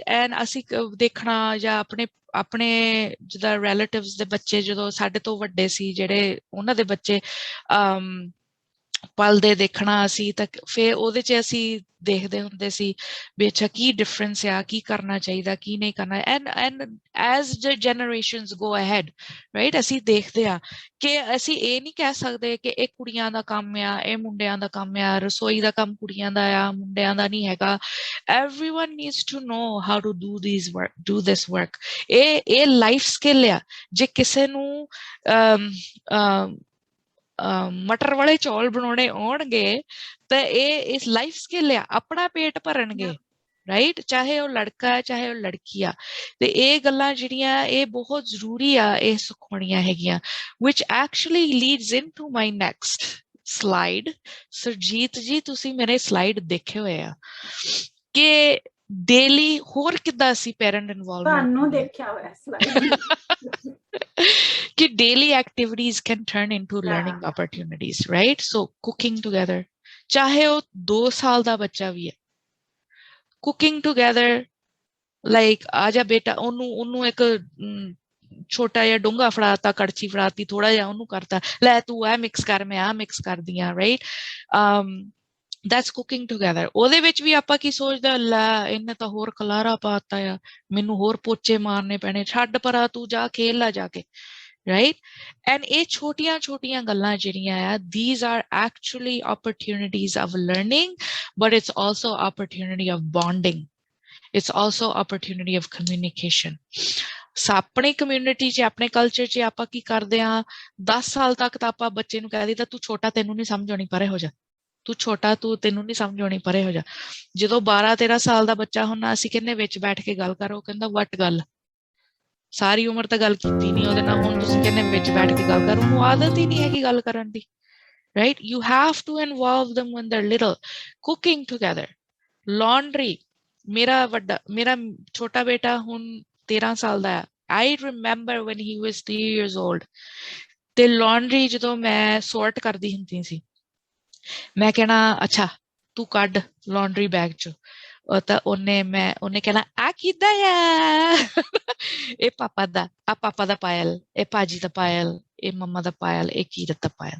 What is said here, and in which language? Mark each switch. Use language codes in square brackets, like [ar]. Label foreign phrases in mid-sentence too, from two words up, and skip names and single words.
[pa] ਐਂਡ ਅਸੀਂ ਦੇਖਣਾ, ਜਾਂ ਆਪਣੇ ਜਿੱਦਾਂ ਰਿਲੇਟਿਵਸ ਦੇ ਬੱਚੇ ਜਦੋਂ ਸਾਡੇ ਤੋਂ ਵੱਡੇ ਸੀ, ਜਿਹੜੇ ਉਹਨਾਂ ਦੇ ਬੱਚੇ ਪਲਦੇ ਦੇਖਣਾ ਅਸੀਂ, ਤਾਂ ਫਿਰ ਉਹਦੇ 'ਚ ਅਸੀਂ ਦੇਖਦੇ ਹੁੰਦੇ ਸੀ ਵੀ ਅੱਛਾ ਕੀ ਡਿਫਰੈਂਸ ਆ, ਕੀ ਕਰਨਾ ਚਾਹੀਦਾ, ਕੀ ਨਹੀਂ ਕਰਨਾ। [en] and as the generations go ahead, [pa] ਰਾਈਟ, ਅਸੀਂ ਦੇਖਦੇ ਆ ਕਿ ਅਸੀਂ ਇਹ ਨਹੀਂ ਕਹਿ ਸਕਦੇ ਕਿ ਇਹ ਕੁੜੀਆਂ ਦਾ ਕੰਮ ਆ, ਇਹ ਮੁੰਡਿਆਂ ਦਾ ਕੰਮ ਆ, ਰਸੋਈ ਦਾ ਕੰਮ ਕੁੜੀਆਂ ਦਾ ਆ, ਮੁੰਡਿਆਂ ਦਾ ਨਹੀਂ ਹੈਗਾ। [en] everyone needs to know how to do this work। [pa] ਇਹ [en] life skill [pa] ਆ। ਜੇ ਕਿਸੇ ਨੂੰ ਮਟਰ ਵਾਲੇ ਚੌਲ ਬਣਾਉਣੇ ਆਉਣਗੇ ਤਾਂ ਇਹ ਇਸ [en] life skill [pa] ਆ, ਆਪਣਾ ਪੇਟ ਭਰਨਗੇ, ਰਾਈਟ, ਚਾਹੇ ਉਹ ਲੜਕਾ ਹੈ ਚਾਹੇ ਉਹ ਲੜਕੀ ਆ। ਤੇ ਇਹ ਗੱਲਾਂ ਜਿਹੜੀਆਂ ਇਹ ਬਹੁਤ ਜ਼ਰੂਰੀ ਆ ਇਹ ਸਿਖਾਉਣੀਆਂ ਹੈਗੀਆਂ, [en] which actually leads into my next slide। [pa] ਸੁਰਜੀਤ ਜੀ, ਤੁਸੀਂ ਮੇਰੇ ਸਲਾਈਡ ਦੇਖੇ ਹੋਏ ਆ ਕਿ ਡੇਲੀ ਹੋਰ ਕਿੱਦਾਂ ਅਸੀਂ [en] parent involvement [pa] ਤੁਹਾਨੂੰ ਦੇਖਿਆ ਹੋਇਆ ਸਲਾਈਡ [en] कि daily activities can turn into learning opportunities, right? So cooking together, [pa] ਚਾਹੇ ਉਹ 2 ਸਾਲ ਦਾ ਬੱਚਾ ਵੀ ਹੈ, [en] cooking together, like [pa] ਆਜਾ ਬੇਟਾ, ਓਹਨੂੰ ਇੱਕ ਛੋਟਾ ਜਿਹਾ ਡੂੰਘਾ ਫੜਾਤਾ, ਕੜਛੀ ਫੜਾਤੀ, ਥੋੜ੍ਹਾ ਜਿਹਾ ਓਹਨੂੰ ਕਰਤਾ, ਲੈ ਤੂੰ ਆ ਮਿਕਸ ਕਰ, ਮੈਂ ਆ ਮਿਕਸ ਕਰ ਦਿੱਤਾ, right? [en] that's cooking together। [pa] ਉਹਦੇ ਵਿੱਚ ਵੀ ਆਪਾਂ ਕੀ ਸੋਚਦਾ, ਲੈ ਇਹਨੇ ਤਾਂ ਹੋਰ ਖਲਾਰਾ ਪਾਤਾ ਆ, ਮੈਨੂੰ ਹੋਰ ਪੋਚੇ ਮਾਰਨੇ ਪੈਣੇ, ਛੱਡ ਪਰਾ, ਤੂੰ ਜਾ ਖੇਲ ਲੈ ਜਾ ਕੇ, right? and ਇਹ ਛੋਟੀਆਂ ਗੱਲਾਂ ਜਿਹੜੀਆਂ ਆ, [en] these are actually opportunities of learning, but it's also opportunity of bonding, it's also opportunity of communication। [pa] ਆਪਣੀ ਕਮਿਊਨਿਟੀ 'ਚ, ਆਪਣੇ ਕਲਚਰ 'ਚ ਆਪਾਂ ਕੀ ਕਰਦੇ ਆ, 10 ਸਾਲ ਤੱਕ ਤਾਂ ਆਪਾਂ ਬੱਚੇ ਨੂੰ ਕਹਿ ਦਿੱਤਾ, ਤੂੰ ਛੋਟਾ, ਤੈਨੂੰ ਨਹੀਂ ਸਮਝ ਆਉਣੀ, ਪਰੇ ਹੋ ਜਾ, ਤੂੰ ਛੋਟਾ, ਤੈਨੂੰ ਨਹੀਂ ਸਮਝ ਆਉਣੀ, ਪਰੇ ਹੋ ਜਾ। ਜਦੋਂ 12-13 ਸਾਲ ਦਾ ਬੱਚਾ ਹੁੰਦਾ, ਅਸੀਂ ਕਹਿੰਦੇ ਵਿੱਚ ਬੈਠ ਕੇ ਗੱਲ ਕਰੋ, ਕਹਿੰਦਾ ਵੱਟ ਗੱਲ, ਸਾਰੀ ਉਮਰ ਤਾਂ ਗੱਲ ਕੀਤੀ ਨਹੀਂ ਉਹਦੇ ਨਾਲ, ਹੁਣ ਤੁਸੀਂ ਕਹਿੰਦੇ ਵਿੱਚ ਬੈਠ ਕੇ ਗੱਲ ਕਰ। ਉਹਨੂੰ ਆਦਤ ਹੀ ਨਹੀਂ ਹੈਗੀ ਗੱਲ ਕਰਨ ਦੀ, ਰਾਈਟ। [en] you have to involve them when they're little। cooking together, laundry, [pa] ਮੇਰਾ ਛੋਟਾ ਬੇਟਾ ਹੁਣ 13 ਸਾਲ ਦਾ ਹੈ। [en] I remember when he was 3 years old, [pa] ਤੇ laundry ਜਦੋਂ ਮੈਂ ਸੌਰਟ ਕਰਦੀ ਹੁੰਦੀ ਸੀ, ਮੈਂ ਕਹਿਣਾ ਅੱਛਾ ਤੂੰ ਕੱਢ [en] laundry bag [pa] ਚ, ਤਾਂ ਉਹਨੇ ਕਹਿਣਾ ਆ ਕਿੱਦਾਂ ਆ ਇਹ ਪਾਪਾ ਦਾ ਪਾਇਲ, ਇਹ ਭਾਜੀ ਦਾ ਪਾਇਲ, ਇਹ ਮੰਮਾ ਦਾ ਪਾਇਲ, ਇਹ ਕੀਰਤ ਦਾ ਪਾਇਲ।